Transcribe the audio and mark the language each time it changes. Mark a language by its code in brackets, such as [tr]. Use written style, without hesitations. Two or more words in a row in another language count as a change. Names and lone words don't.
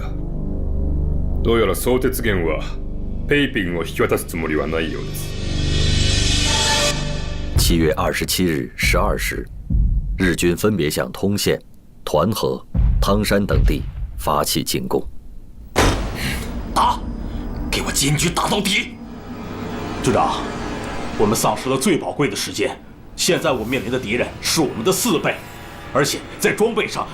[ja] どうやら相鉄源はペイピンを引き渡すつもりはないようです。 [zh] 7月27日12 时，日军分别向通县、团河、汤山等地发起进攻。打！坚决打到底。军长，我们丧失了最宝贵的时间，现在我们面临的敌人是我们的4倍，而且在装备上，